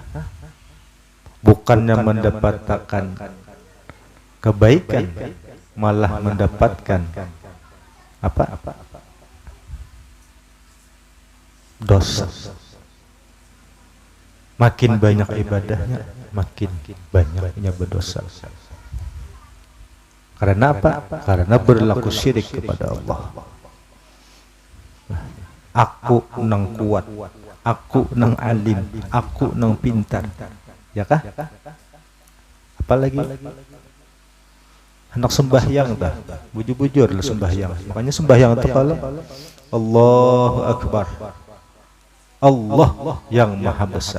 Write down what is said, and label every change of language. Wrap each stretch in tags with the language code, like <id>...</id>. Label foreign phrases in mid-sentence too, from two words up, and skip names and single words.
<id>Bukannya mendapatkan kebaikan, malah mendapatkan apa? Dosa. Makin banyak ibadahnya, makin banyaknya berdosa. Karena apa? Karena berlaku syirik kepada Allah.</id> <bjn>Aku nang kuat, aku nang alim, aku nang pintar, ya kah? Apalagi anak sembahyang dah, bujur-bujur lah sembahyang.</bjn> <id>Makanya sembahyang itu kalau</id> <ar>الله أكبر,</ar> <id>Allah yang maha besar.</id>